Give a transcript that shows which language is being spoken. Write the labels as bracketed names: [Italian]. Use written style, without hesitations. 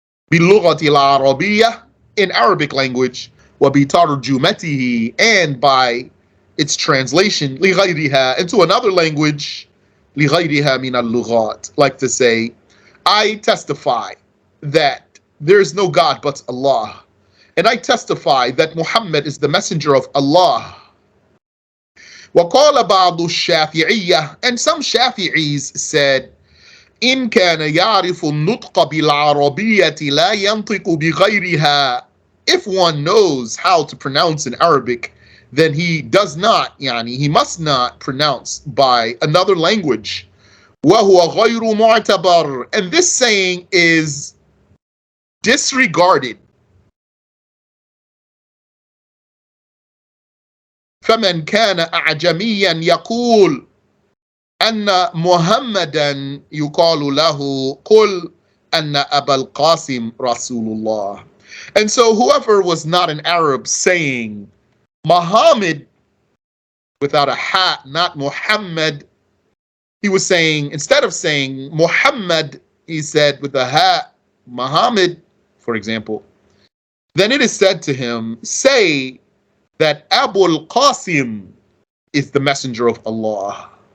[Arabic] باللغة العربية [English] in Arabic language [Arabic] وبترجمته [English] and by its translation [Arabic] لغيرها [English] into another language [Arabic] لغيرها من اللغات, [English] like to say, I testify that there is no God but Allah, and I testify that Muhammad is the messenger of Allah. [Arabic] وقال بعض الشافعية, [English] and some Shafi'is said, [Arabic] إن كان يعرف النطق بالعربية لا ينطق بغيرها. [English] If one knows how to pronounce in Arabic, then he does not, he must not pronounce by another language. [Arabic] وهو غير معتبر, [English] and this saying is disregarded. [Arabic] فمن كان أعجميا يقول أن محمدا يقال له قل أن أبا القاسم رسول الله. [English] And so whoever was not an Arab saying Muhammad without a ha, not Muhammad, he was saying, instead of saying Muhammad, he said with a ha, Muhammad, for example, then it is said to him, say that Abu al-Qasim is the messenger of Allah.